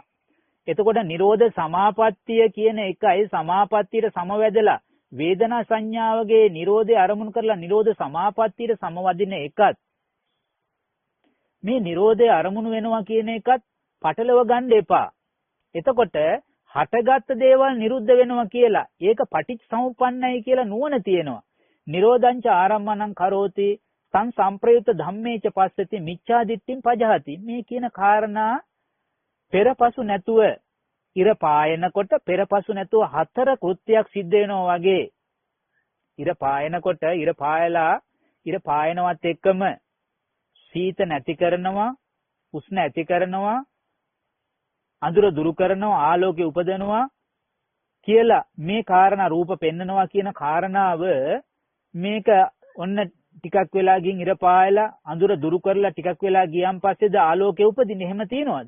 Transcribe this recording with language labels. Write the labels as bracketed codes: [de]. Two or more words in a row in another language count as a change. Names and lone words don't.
[si] එතකොට නිරෝධ සමාපත්තිය කියන එකයි සමාපත්තියට සමවැදලා වේදනා සංඥාවගේ නිරෝධය අරමුණු කරලා නිරෝධ සමාපත්තියට සමවදින එකත් මේ නිරෝධය අරමුණු වෙනවා කියන එකත් පටලව ගන්න එපා. එතකොට හටගත් දේවල් නිරුද්ධ වෙනවා කියලා ඒක පටිච්චසමුප්පන්නයි කියලා නුවණ තියෙනවා. [pi] නිරෝධංච ආරම්මණං කරෝති තං සම්ප්‍රයුක්ත ධම්මේච පස්සති මිච්ඡා දිට්ඨින් පජහති. [si] මේ කියන කාරණා පෙරපසු නැතුව ඉර පායනකොට පෙරපසු නැතුව හතර කෘත්‍යයක් සිද්ධ වෙනවා වගේ. ඉර පායනකොට ඉර පායලා ඉර පායනවත් එක්කම සීත නැති කරනවා, උෂ්ණ ඇති කරනවා, අඳුර දුරු කරනවා, ආලෝකය උපදනවා කියලා මේ කාරණා රූප පෙන්නනවා කියන කාරණාව මේක ඔන්න ටිකක් වෙලා ගින් ඉර පායලා අඳුර දුරු කරලා ටිකක් වෙලා ගියන් පස්සේද ආලෝකය උපදින්නේ එහෙම තියනවද?